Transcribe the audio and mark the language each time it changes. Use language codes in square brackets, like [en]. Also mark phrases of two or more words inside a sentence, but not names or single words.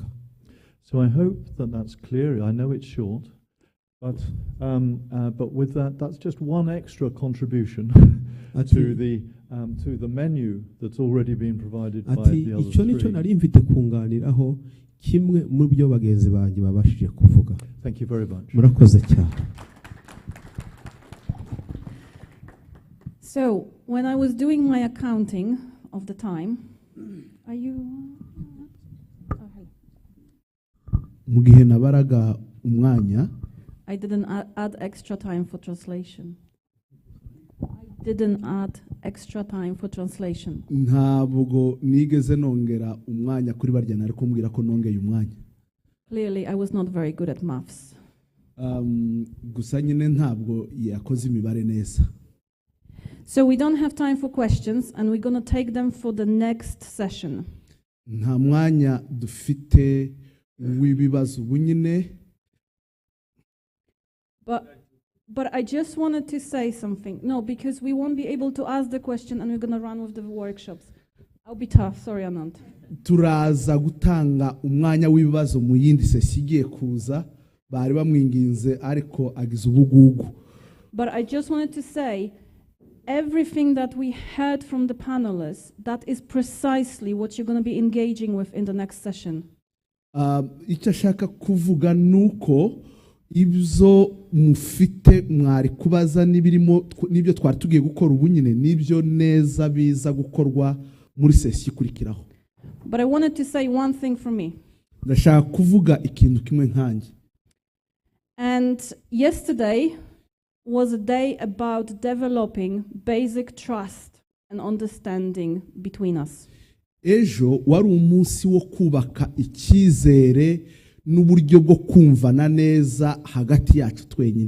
[en] So I hope that that's clear. I know it's short, but with that, that's just one extra contribution to the menu that's already been provided by the other [rw] icyo nicyo [en] three. [rw] nari mfite kunganiraho kimwe mu byo bagenzi banjye babashije kuvuga. [en] Thank you very much. [rw] Murakoze cyane. [en] So, when I was doing my accounting of the time, are you? [rw] mu gihe nabaraga umwanya [en] I didn't add extra time for translation. I didn't add extra time for translation. [rw] ntabwo nigeze nongera umwanya kuri barya nari kumbwira ko nongeye umwanya. [en] Clearly, I was not very good at maths. [rw] gusa nyine ntabwo yakoze imibare neza. [en] So we don't have time for questions, and we're going to take them for the next session. [rw] Nta mwanya dufite w'ibibazo ubu nyine. [en] But I just wanted to say something. No, because we won't be able to ask the question, and we're going to run with the workshops. I'll be tough. Sorry, Anand. [rw] Turaza gutanga umwanya w'ibibazo mu yindi sesi igiye kuza, bari bamwinginze ariko agize ubugugu. [en] But I just wanted to say, everything that we heard from the panelists, that is precisely what you're going to be engaging with in the next session. [rw] Icyo ashaka kuvuga nuko ibyo mufite mwari kubaza n'ibyo twari tugiye gukora ubu nyine n'ibyo neza biza gukorwa muri sesi ikurikiraho. [en] But I wanted to say one thing for me. [rw] Ndashaka kuvuga ikintu kimwe nkanjye. [en] And yesterday was a day about developing basic trust and understanding between us. [rw] Ejo wari umunsi wo kubaka icyizere n'uburyo bwo kumvana neza hagati yacu twenyine.